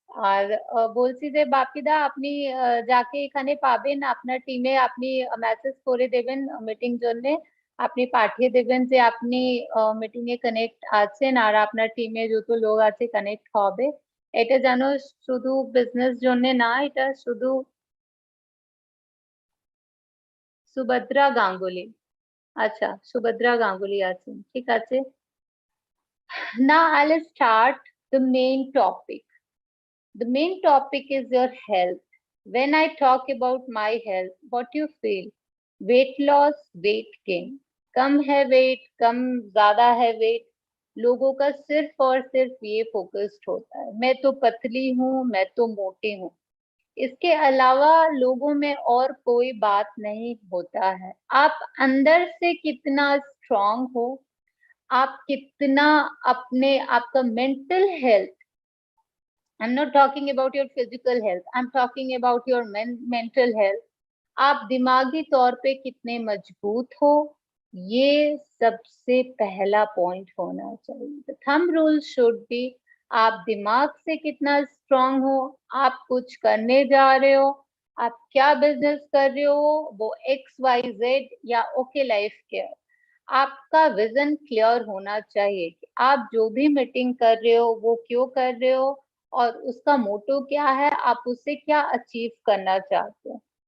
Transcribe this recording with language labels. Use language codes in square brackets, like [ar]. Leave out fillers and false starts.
[bn] আর বলছি যে বাপিদা, আপনি যাকে এখানে পাবেন আপনার টিমে, আপনি মেসেজ করে দেবেন মিটিং জন্য, আপনি পাঠিয়ে দেবেন যে আপনি মিটিং এ কানেক্ট আছেন আর আপনার টিমে যত লোক আছে কানেক্ট হবে। এটা যেন শুধু বিজনেস জন্য না, এটা শুধু সুভদ্রা গাঙ্গুলি, আচ্ছা সুভদ্রা গাঙ্গুলি আছেন, ঠিক আছে। [en] Now I'll start the main topic. The main topic is your health. When I talk about my health, what you feel? Weight loss, weight gain. [hi] कम है वेट, कम ज्यादा है वेट, लोगों का सिर्फ और सिर्फ ये फोकस्ड होता है, मैं तो पतली हूँ, मैं तो मोटी हूँ। इसके अलावा लोगों में और कोई बात नहीं होता है। आप अंदर से कितना स्ट्रांग हो, आप कितना अपने, आपका mental health, [en] I'm not talking about your physical health, I'm talking about your mental health. [hi] आप दिमागी तौर पे कितने मजबूत हो, ये सबसे पहला पॉइंट होना चाहिए। [en] The thumb rule should be, [hi] आप दिमाग से कितना स्ट्रांग हो, आप कुछ करने जा रहे हो, आप क्या बिजनेस कर रहे हो, वो XYZ या ओके लाइफ केयर, आपका विजन क्लियर होना चाहिए कि आप जो भी मीटिंग कर रहे हो वो क्यों कर रहे हो और उसका मोटो क्या है, आप उससे क्या अचीव करना चाहते हो।